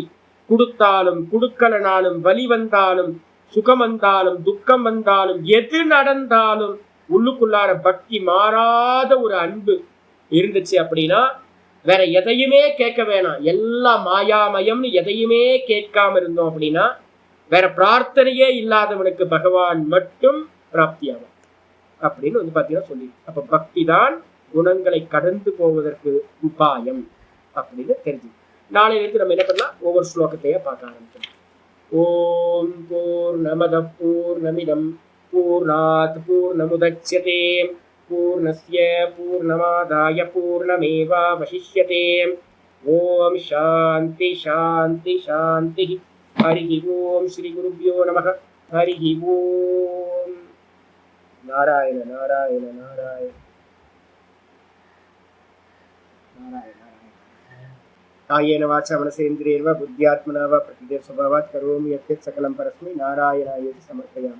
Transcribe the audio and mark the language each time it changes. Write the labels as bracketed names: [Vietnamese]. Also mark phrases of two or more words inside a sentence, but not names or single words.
[Tamil] கொடுத்தாலும் கொடுக்கலனாலும், வலி வந்தாலும் சுகம் வந்தாலும் துக்கம் வந்தாலும் எது நடந்தாலும் உள்ளுக்குள்ளார பக்தி, மாறாத ஒரு அன்பு, இருந்துச்சு அப்படின்னா வேற எதையுமே கேட்க வேணாம், எல்லாம் மாயாமயம்னு எதையுமே கேட்காம இருந்தோம் அப்படின்னா வேற பிரார்த்தனையே இல்லாதவனுக்கு பகவான் மட்டும் பிராப்தியாகும் அப்படின்னு வந்து பாத்தீங்கன்னா சொல்லி. அப்ப பக்தி தான் குணங்களை கடந்து போவதற்கு உபாயம் அப்படின்னு தெரிஞ்சு நாளையிலிருந்து நம்ம என்ன பண்ணலாம், ஒவ்வொரு ஸ்லோகத்தையே பார்க்க ஆரம்பிச்சோம். [Sanskrit] ॐ पूर्णमदः पूर्णमिदं पूर्णात् पूर्णमुदच्यते पूर्णस्य पूर्णमादाय पूर्णमेवावशिष्यते. ॐ शान्तिः शान्तिः शान्तिः. हरि ॐ श्री गुरुभ्यो नमः. हरि ॐ. நாராயண நாராயண நாராயண நாராயண. कायेन वाचा मनसेन्द्रियैर्वा बुद्ध्यात्मना वा प्रकृतेः स्वभावात् करोमि यद्यत् सकलं परस्मै नारायणायेति समर्पयामि.